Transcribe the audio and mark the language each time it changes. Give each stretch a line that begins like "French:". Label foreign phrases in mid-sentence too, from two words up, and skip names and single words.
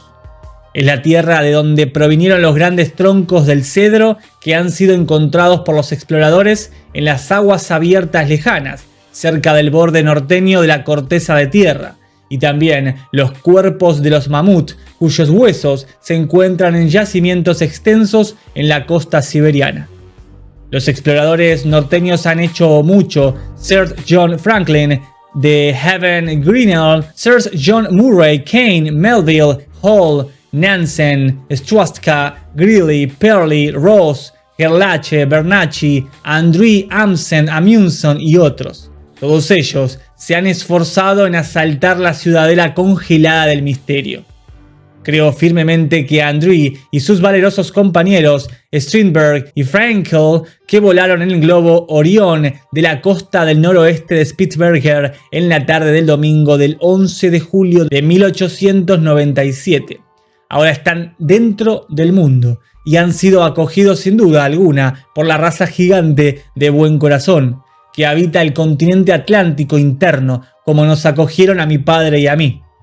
Spanish: Es la tierra de donde provinieron los grandes troncos del cedro que han sido encontrados por los exploradores en las aguas abiertas lejanas, cerca del borde norteño de la corteza de tierra, y también los cuerpos de los mamut, cuyos huesos se encuentran en yacimientos extensos en la costa siberiana. Los exploradores norteños han hecho mucho. Sir John Franklin, de Heaven Grinnell, Sir John Murray, Kane, Melville, Hall, Nansen, Schwatka, Greeley, Pearly, Ross, Gerlache, Bernacchi, Andrew, Amundsen y otros. Todos ellos se han esforzado en asaltar la ciudadela congelada del misterio. Creo firmemente que Andrew y sus valerosos compañeros Strindberg y Frankel, que volaron en el globo Orión de la costa del noroeste de Spitsbergen en la tarde del domingo del 11 de julio de 1897, ahora están dentro del mundo y han sido acogidos sin duda alguna por la raza gigante de buen corazón que habita el continente atlántico interno, como nos acogieron a mi padre y a mí.